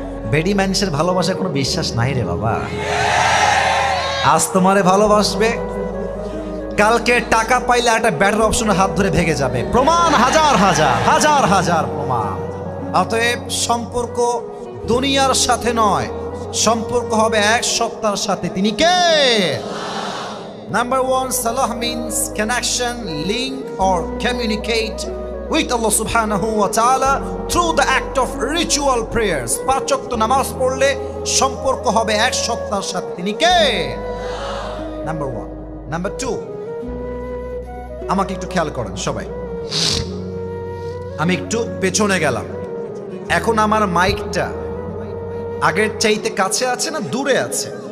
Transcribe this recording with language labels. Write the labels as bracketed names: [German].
[Bangla] বেডি মানুষের ভালোবাসায় কোনো বিশ্বাস নাই রে বাবা। আজ তোমারে ভালোবাসবে, কালকে টাকা পাইলে একটা ব্যাটার অপশনে হাত ধরে ভেঙে যাবে। প্রমাণ হাজার হাজার হাজার হাজার প্রমাণ। অতএব সম্পর্ক দুনিয়ার সাথে নয়, সম্পর্ক হবে এক সত্তার সাথে। তিনি কে? [English] Number one, salah means connection, link or communicate with Allah subhanahu wa ta'ala through the act of ritual prayers. [Bangla] 5 ওয়াক্ত নামাজ পড়লে সম্পর্ক হবে এক সত্তার সাথে, তিনি কে? নাম্বার 1। নাম্বার 2, আমাকে একটু খেয়াল করেন সবাই। আমি একটু পেছনে গেলাম, এখন আমার মাইকটা আগের চাইতে কাছে আছে না দূরে আছে?